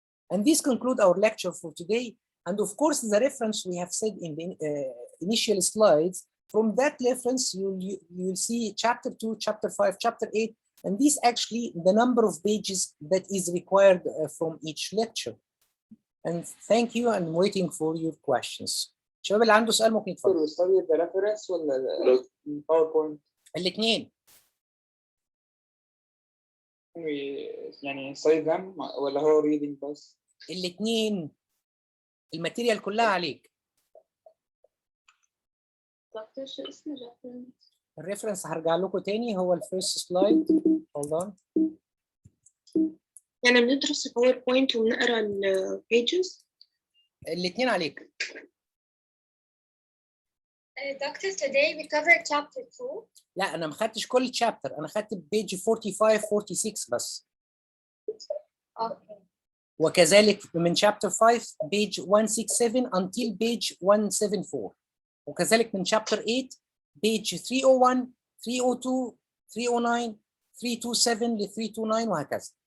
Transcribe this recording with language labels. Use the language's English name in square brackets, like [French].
[English] And this concludes our lecture for today. And of course, the reference we have said in the initial slides, from that reference, you'll see chapter 2, chapter 5, chapter 8, and this actually the number of pages that is required from each lecture. And thank you, and waiting for your questions. [Arabic] شباب اللي عنده سؤال ممكن يتفضل. الستادي ده ريفرنس ولا الباوربوينت؟ الاثنين. يعني سايد ذم ولا هو ريدنج بس؟ الاثنين. الماتيريال كلها عليك. دكتور شو اسم الريفرنس؟ الريفرنس هرجع لكم تاني، هو الفيرست سلايد. [English] Hold on. [Arabic] يعني بندرس الباوربوينت ونقرا البيجز؟ الاثنين عليك. [English] Doctor, today we covered chapter 2. [Arabic] لا أنا ما خدتش كل chapter، أنا خدت بيج 45 46 بس. [English] Okay. [Arabic] وكذلك من [English] chapter 5 page 167 until page 174. [Arabic] وكذلك من [English] chapter 8 page 301 302 309 327 ل 329 وهكذا.